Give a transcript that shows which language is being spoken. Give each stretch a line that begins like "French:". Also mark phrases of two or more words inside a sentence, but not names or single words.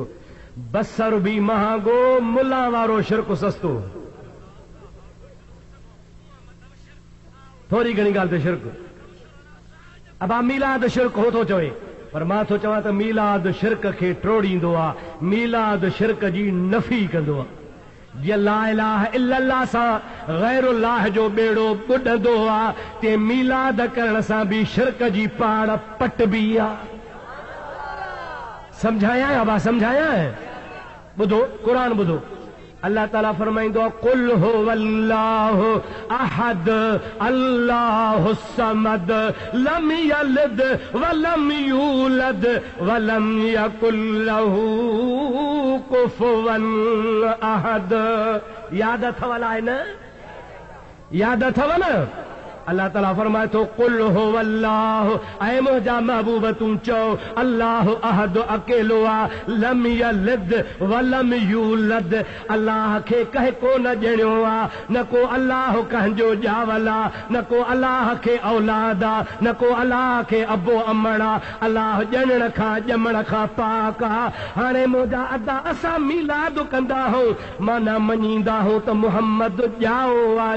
Sindhi: बसर बि महांगो, मुला वारो शिरक सस्तो। थोरी घणी ॻाल्हि ते शिरक। अब मीलाद शिरक हो थो चवे, पर मां थो चवां त मीलाद शिरक खे ट्रोड़ींदो आहे, मीलाद शिरक जी नफ़ी कंदो आहे। जीअं
Arabic: لا إله إلا الله
Sindhi: सां गैरुल्लाह जो बेड़ो ॿुॾंदो आहे, ते मीलाद करण सां बि शिरक जी पाड़ पटबी आहे। समझाया बाबा, समझाया? ॿुधो क़ुरान ॿुधो, अल्लाह ताला फरमाईंदो आहे,
Arabic: قل هو الله أحد الله الصمد لم يلد ولم يولد ولم يكن له كفوا أحد.
Sindhi: याद अथव अलाए न? याद अथव न? अल्लाह ताला फरमाए थो,
Arabic: قل هو الله,
Sindhi: ऐ मुंहिंजा महबूब तूं चओ, अल्लाह अहद अकेलो आहे,
Arabic: لم يلد ولم يولد,
Sindhi: अल्लाह खे कंहिं को न ॼणियो आहे, न को अल्लाह कंहिंजो ॼावल आहे, न को अल्लाह खे औलाद आहे, न को अल्लाह खे अबो अमण आहे। अल्लाह ॼणण खां ॼमण खां पाक आहे। हाणे मुंहिंजा अदा असां मीलाद कंदा आहियूं, माना मञींदा आहियूं त मुहम्मद ॼाओ आहे।